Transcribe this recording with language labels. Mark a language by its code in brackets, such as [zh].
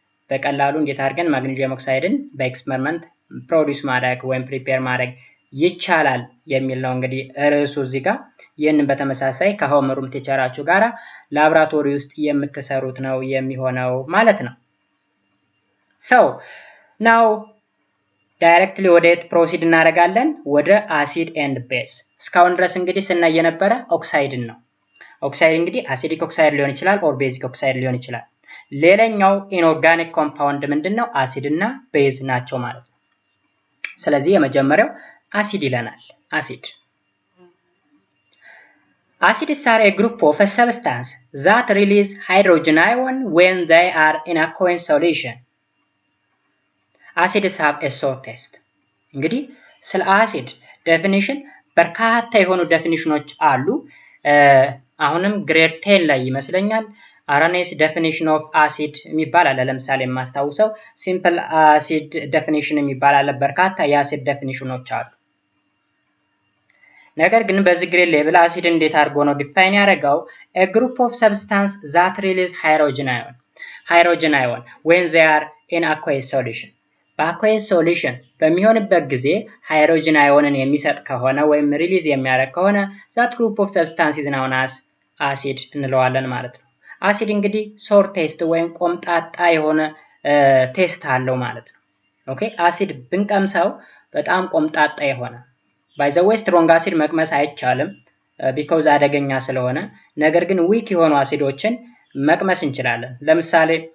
[am] በቀላሉ እንዴት አድርገን ማግኔዥየም ኦክሳይድን በኤክስፐሪመንት ፕሮዲዩስ ማድረግ ወይም ፕሪፔር ማድረግ ይቻላል የሚል ነው እንግዲህ ርዕሱ እዚህ ጋር። ይህንን በተመሳሳይ ከሆም ሩም ቲቸራችሁ ጋራ ላብራቶሪ ውስጥ የምትሰሩት ነው የሚሆነው ማለት ነው። [en] ሶ ናው ዳይሬክትሊ [am] ወዴት ፕሮሲድ እናደርጋለን? ወደ አሲድ ኤንድ ቤዝ። እስካሁን ድረስ እንግዲህ ስናይ የነበረ ኦክሳይድን ነው። ኦክሳይድ እንግዲህ አሲዲክ ኦክሳይድ ሊሆን ይችላል ኦር ቤዚክ ኦክሳይድ ሊሆን ይችላል። ሌላኛው ኢንኦርጋኒክ ኮምፓውንድ ምንድነው? አሲድ እና ቤዝ ናቸው ማለት ነው። ስለዚህ የመጀመሪያው አሲድ ይለናል። [en] Acids are a group of a substance that release hydrogen ion when they are in aqueous solution. Acids have a sour taste. [am] እንግዲህ ስለ አሲድ ዴፊኒሽን በርካታ የሆኑ ዴፊኒሽኖች አሉ። አሁንም ግሬድ 10 ላይ ይመስለኛል አራኔስ ዴፊኒሽን ኦፍ አሲድ የሚባል አለ። ለምሳሌ የማስታውሰው ሲምፕል አሲድ ዴፊኒሽን የሚባል አለ። በርካታ የአሲድ ዴፊኒሽኖች አሉ። ነገር ግን በዚህ ግሬድ ሌቭል አሲድ እንዴት አድርጎ ነው ዲፋይን ያደረገው? [en] a group of substance that release hydrogen ion when they are in aqueous solution. [am] በአኩዌስ ሶሉሽን በሚሆንበት ጊዜ ሃይድሮጅን አዮንን የሚሰጥ ከሆነ ወይም ሪሊዝ የሚያደርግ ከሆነ [en] that group of substance is known as acid [am] እንለዋለን ማለት ነው። አሲድ እንግዲህ ሶር ቴስት ወይም ቆምጣጣ የሆነ ቴስት አለው ማለት ነው። ኦኬ አሲድ ብንቀምሰው በጣም ቆምጣጣ የሆነ [en] by the way strong acid [am] መቅመስ አይቻልም because አደገኛ ስለሆነ፣ ነገር ግን ዊክ የሆኑ አሲዶችን መቅመስ እንችላለን። ለምሳሌ